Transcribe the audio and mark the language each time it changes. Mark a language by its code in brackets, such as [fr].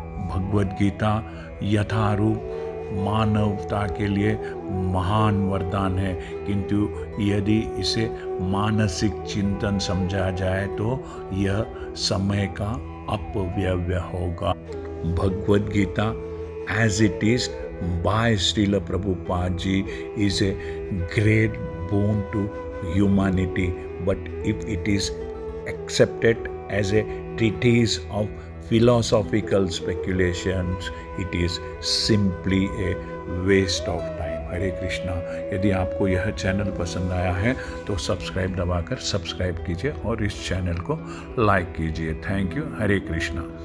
[hi] भगवद गीता यथारूप मानवता के लिए महान वरदान है, किंतु यदि इसे मानसिक चिंतन समझा जाए तो यह समय का अपव्यय होगा। [en] Bhagavad Gita as it is by Srila Prabhupada ji is a great boon to humanity, but if it is accepted as a treatise of philosophical speculations, it is simply a waste of time. [hi] हरे कृष्णा। यदि आपको यह channel पसंद आया है तो subscribe दबाकर subscribe कीजिए और इस चैनल को लाइक कीजिए। [en] Thank you. [hi] हरे कृष्णा।